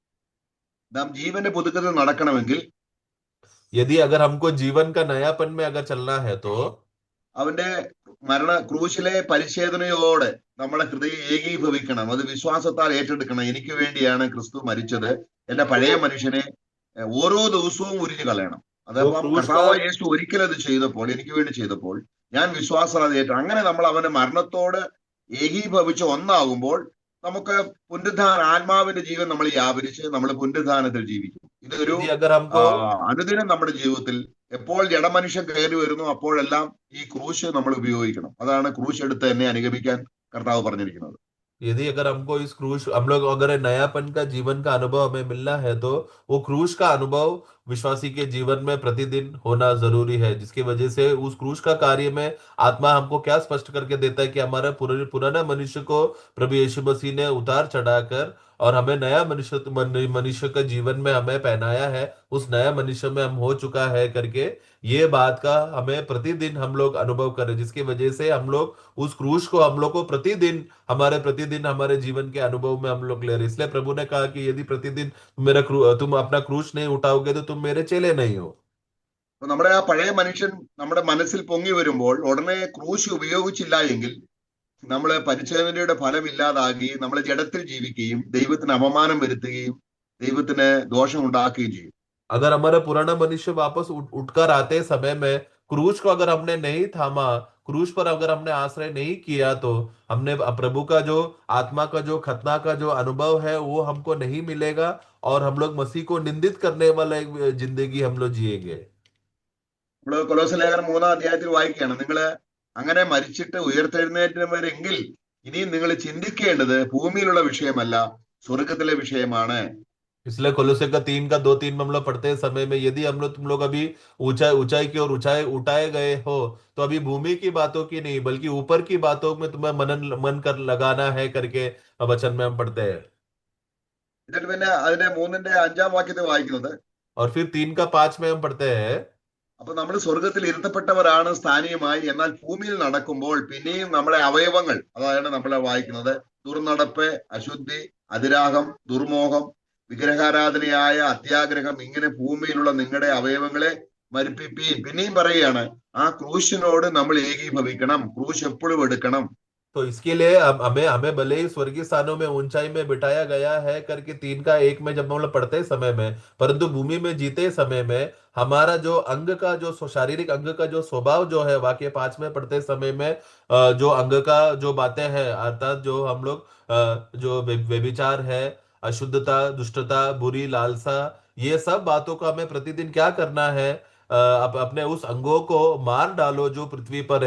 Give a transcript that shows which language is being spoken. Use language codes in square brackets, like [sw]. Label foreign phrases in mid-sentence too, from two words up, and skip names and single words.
[ml] നാം ജീവന്റെ പുതുക്കത്തിൽ നടക്കണമെങ്കിൽ [hi] यदि अगर हमको जीवन का नयापन में अगर चलना है तो [ml] അവന്റെ ക്രൂശിലെ പരിച്ഛേദനയോടെ നമ്മളെ ഹൃദയം ഏകീഭവിക്കണം. അത് വിശ്വാസത്താൽ ഏറ്റെടുക്കണം. എനിക്ക് വേണ്ടിയാണ് ക്രിസ്തു മരിച്ചത്. എന്റെ പഴയ മനുഷ്യനെ ഓരോ ദിവസവും ഉരിഞ്ഞു കളയണം. [hi] वो [ml] അതപ്പം [hi] क्रूस का [ml] കർത്താവ് യേശു ഒരിക്കലത് ചെയ്തപ്പോൾ, എനിക്ക് വേണ്ടി ചെയ്തപ്പോൾ ഞാൻ വിശ്വാസം അത് ഏറ്റു. അങ്ങനെ നമ്മൾ അവന്റെ മരണത്തോട് ഏകീഭവിച്ച് ഒന്നാകുമ്പോൾ നമുക്ക് പുനരുദ്ധാന, ആത്മാവിന്റെ ജീവൻ നമ്മൾ വ്യാപരിച്ച് നമ്മൾ പുനരുദ്ധാനത്തിൽ ജീവിക്കും. ഇതൊരു [hi] यदि अगर हमको [ml] അനുദിനം നമ്മുടെ ജീവിതത്തിൽ എപ്പോൾ ജഡമനുഷ്യൻ കയറി വരുന്നു അപ്പോഴെല്ലാം ഈ ക്രൂശ് നമ്മൾ ഉപയോഗിക്കണം. അതാണ് ക്രൂശ് എടുത്ത് എന്നെ അനുഗമിക്കാൻ കർത്താവ് പറഞ്ഞിരിക്കുന്നത്. [hi] यदि अगर हमको इस क्रूश हम लोग अगर नयापन का जीवन का अनुभव हमें मिलना है तो वो क्रूश का अनुभव विश्वासी के जीवन में प्रतिदिन होना जरूरी है, जिसकी वजह से उस क्रूश का कार्य में आत्मा हमको क्या स्पष्ट करके देता है कि हमारा पुराना मनुष्य को प्रभु यीशु मसीह ने उतार चढ़ाकर और हमें नया मनुष्य का जीवन में हमें पहनाया है, उस नया मनुष्य में हम हो चुका है करके ये बात का हमें प्रतिदिन हम लोग अनुभव करें, जिसकी वजह से हम लोग उस क्रूश को हम लोग को प्रतिदिन हमारे जीवन के अनुभव में हम लोग ले रहे। इसलिए प्रभु ने कहा कि यदि प्रतिदिन तुम अपना क्रूश नहीं उठाओगे तो तुम मेरे चेले नहीं हो। [ml] അപ്പൊ നമ്മുടെ ആ പഴയ മനുഷ്യൻ നമ്മുടെ മനസ്സിൽ പൊങ്ങി വരുമ്പോൾ ഉടനെ ക്രൂശ് ഉപയോഗിച്ചില്ല എങ്കിൽ നമ്മൾ പരിച്ഛേദനയുടെ ഫലം ഇല്ലാതാകുകയും നമ്മൾ ജഡത്തിൽ ജീവിക്കുകയും ദൈവത്തിന് അപമാനം വരുത്തുകയും ദൈവത്തിന് ദോഷം ഉണ്ടാക്കുകയും ചെയ്യും. [hi] अगर हमारा पुराना मनुष्य वापस उठकर आते समय में क्रूज को अगर हमने नहीं थामा, क्रूज पर अगर हमने आश्रय नहीं किया, तो हमने प्रभु का जो आत्मा का जो खतना का जो अनुभव है वो हमको नहीं मिलेगा और हम लोग मसीह को निंदित करने वाला एक जिंदगी हम लोग जिएंगे। [ml] നമ്മൾ കൊലോസ്യ ലേഖനം 3-ാം അധ്യായത്തിൽ വായിക്കുകയാണ്, നിങ്ങൾ അങ്ങനെ മരിച്ചിട്ട് ഉയർത്തെഴുന്നേറ്റവരെങ്കിൽ ഇനിയും നിങ്ങൾ ചിന്തിക്കേണ്ടത് ഭൂമിയിലുള്ള വിഷയമല്ല, സ്വർഗത്തിലെ വിഷയമാണ്. [hi] इसलिए कोलोसे का 3 का 2-3 में हम लोग पढ़ते समय में, यदि हम लोग तुम लोग अभी ऊंचाई ऊंचाई की ओर ऊंचाई उठाए गए हो तो अभी भूमि की बातों की नहीं बल्कि ऊपर की बातों में तुम्हें मन कर लगाना है करके वचन में हम पढ़ते हैं। [ml] എന്നിട്ട് പിന്നെ അതിന്റെ 3-ന്റെ 5-ാം വാക്യത്തെ വായിക്കുന്നത്, [hi] और फिर 3 का 5 में हम पढ़ते हैं, [ml] അപ്പൊ നമ്മൾ സ്വർഗത്തിൽ ഇരുത്തപ്പെട്ടവരാണ് സ്ഥാനീയമായി. എന്നാൽ ഭൂമിയിൽ നടക്കുമ്പോൾ പിന്നെയും നമ്മുടെ അവയവങ്ങൾ, അതാണ് നമ്മളെ വായിക്കുന്നത്, ദുർനടപ്പ്, അശുദ്ധി, അതിരാഗം, ദുർമോഹം, വിഗ്രഹാരാധനയായ അത്യാഗ്രഹം, ഇങ്ങനെ ഭൂമിയിലുള്ള നിങ്ങളുടെ അവയവങ്ങളെ മരിപ്പിപ്പീൻ. പിന്നെയും പറയുകയാണ്, ആ ക്രൂശിനോട് നമ്മൾ ഏകീഭവിക്കണം, ക്രൂശ് എപ്പോഴും എടുക്കണം. [hi] तो इसके लिए हमें हमें भले ही स्वर्गीय स्थानों में ऊंचाई में बिठाया गया है करके 3 का 1 में जब हम लोग पढ़ते समय में, परंतु भूमि में जीते समय में हमारा जो अंग का जो शारीरिक अंग का जो स्वभाव जो है, वाक्य 5 में पढ़ते समय में जो अंग का जो बातें हैं, अर्थात जो हम लोग जो व्यभिचार है, अशुद्धता, दुष्टता, बुरी लालसा, ये सब बातों को हमें प्रतिदिन क्या करना है, अपने उस अंगों को मार डालो जो पृथ्वी पर है।